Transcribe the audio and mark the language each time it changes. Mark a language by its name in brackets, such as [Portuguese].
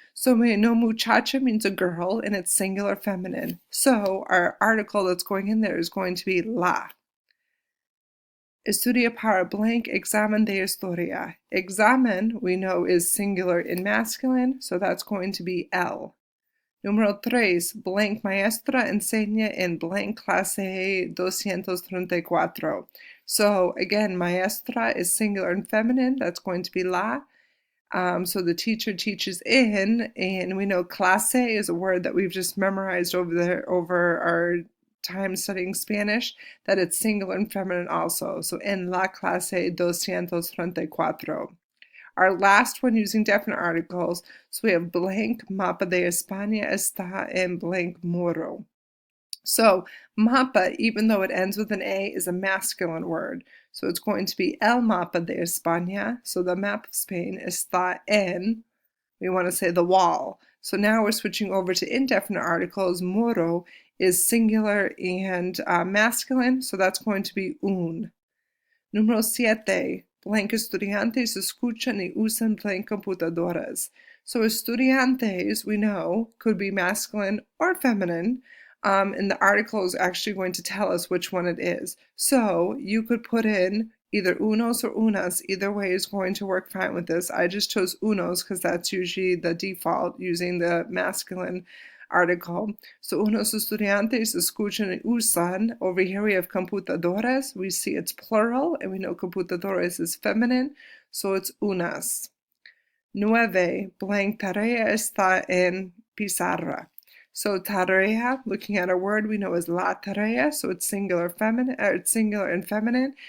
[English] So we know muchacha means a girl and it's singular feminine. So our article that's going in there is going to be la. [Spanish] Estudia para blank examen de historia. [English] Examen, we know, is singular in masculine, so that's going to be el. [Spanish] Número 3, blank maestra enseña en blank clase 234. [English] So again, maestra is singular and feminine, that's going to be la. So the teacher teaches in, and we know clase is a word that we've just memorized over our time studying Spanish, that it's singular and feminine also. So [Spanish] en la clase 234. [English] Our last one using definite articles, so we have [Spanish] blank mapa de España está en blank muro. [English] So mapa, even though it ends with an A, is a masculine word. So it's going to be [Spanish] el mapa de España. [English] So the map of Spain [Spanish] está en, [English] we want to say the wall. So now we're switching over to indefinite articles. Muro is singular and masculine, so that's going to be un. [Spanish] Número 7. Blank estudiantes escuchan y usan blank computadoras. [English] So estudiantes, we know, could be masculine or feminine, and the article is actually going to tell us which one it is. So you could put in either unos or unas. Either way is going to work fine with this. I just chose unos because that's usually the default using the masculine article. So [Spanish] unos estudiantes escuchan y usan. [English] Over here we have computadoras. We see it's plural, and we know computadoras is feminine, so it's unas. 9. [Spanish] Blank tarea está en pizarra. [English] So tarea, looking at our word, we know is la tarea, so it's singular feminine, it's singular and feminine.